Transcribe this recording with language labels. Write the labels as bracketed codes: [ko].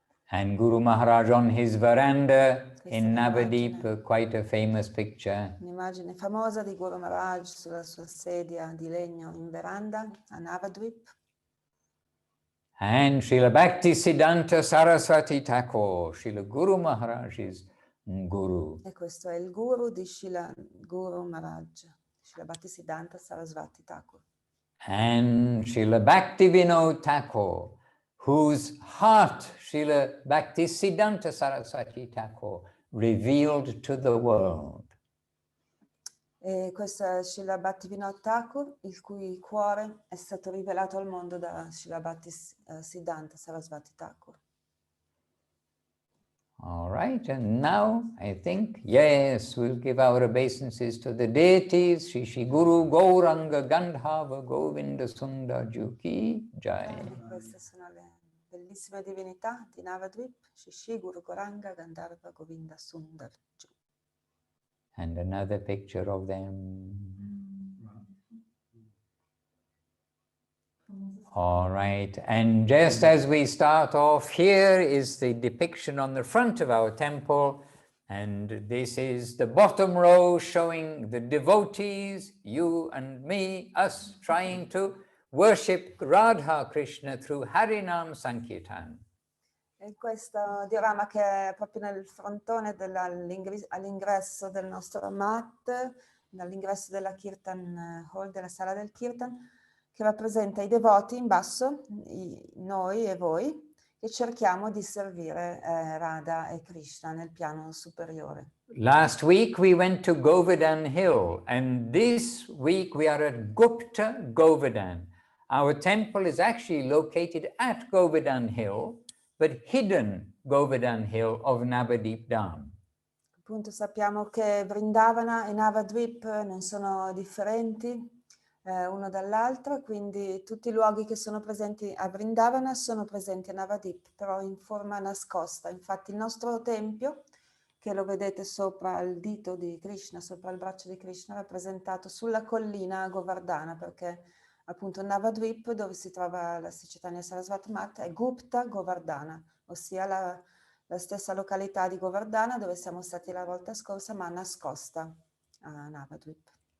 [en] And Guru Maharaj on his veranda in Navadwip, quite a famous picture. [it] Un'immagine famosa di Guru Maharaj sulla sua sedia di legno in veranda a Navadwip. [en] And Srila Bhakti Siddhanta Saraswati Thakur, Srila Guru Maharaj's Guru. [it] E questo è il Guru di Srila Guru Maharaj, Srila Bhakti Siddhanta Saraswati Thakur. [en] And Srila Bhakti Vinod Thakur, whose heart Srila Bhakti Siddhanta Saraswati Thakur revealed to the world. [it] E questo è Srila Bhakti Vinod Thakur, il cui cuore è stato rivelato al mondo da Srila Bhakti Siddhanta Saraswati Thakur. [en] All right, and now I think, yes, we'll give our obeisances to the deities, Shri Guru Gauranga Gandhava Govinda Sundar Juki Jai. [it] Queste sono le bellissime divinità di Navadwip, Shri Guru Gauranga Gandhava Govinda Sundar Juki. [en] And another picture of them. All right, and just as we start off, here is the depiction on the front of our temple, and this is the bottom row showing the devotees, you and me, us trying to worship Radha Krishna through Harinam Sankirtan. [it] E questo diorama che è proprio nel frontone all'ingresso del nostro mat, all'ingresso della Kirtan Hall, della sala del Kirtan, che rappresenta i devoti in basso, noi e voi, che cerchiamo di servire Radha e Krishna nel piano superiore. [en] Last week we went to Govardhan Hill, and this week we are at Gupta Govardhan. Our temple is actually located at Govardhan Hill, but hidden Govardhan Hill of Navadwip Dham. [it] Appunto sappiamo che Vrindavana e Navadwip non sono differenti uno dall'altro, quindi tutti i luoghi che sono presenti a Vrindavana sono presenti a Navadwip, però in forma nascosta. Infatti il nostro tempio, che lo vedete sopra il dito di Krishna, sopra il braccio di Krishna, è rappresentato sulla collina Govardhana, perché appunto Navadwip, dove si trova la Sri Caitanya Sarasvati Mat, è Gupta Govardhana, ossia la stessa località di Govardhana dove siamo stati la volta scorsa, ma nascosta a Navadwip.